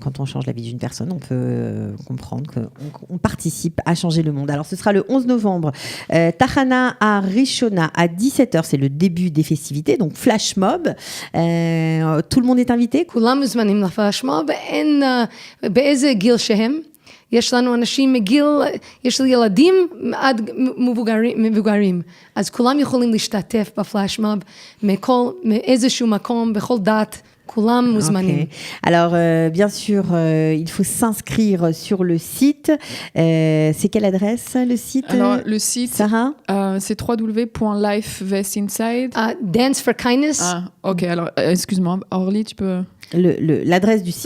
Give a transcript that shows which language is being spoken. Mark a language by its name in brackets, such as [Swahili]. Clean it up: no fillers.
[French] Quand on change la vie d'une personne, on peut comprendre qu'on participe à changer le monde. Alors, ce sera le 11 novembre. Tachana à Rishona à 17h. C'est le début des festivités. Donc, Flash Mob. Tout le monde est invité. [Hebrew] כולם מוזמנים לפלאש מוב. אין באיזה גיל שהם. יש לנו אנשים יש לי ילדים עד מבוגרים. אז כולם יכולים להשתתף בפלאש מוב, מאיזשהו מקום, בכל דת. Okay. [French] Alors, bien sûr, il faut s'inscrire sur le site. C'est quelle adresse, le site? Alors, le site, Sarah? C'est www.lifevestinside. [English] Dance for Kindness. Ok. [French] Alors, excuse-moi, Orly, tu peux... L'adresse du site.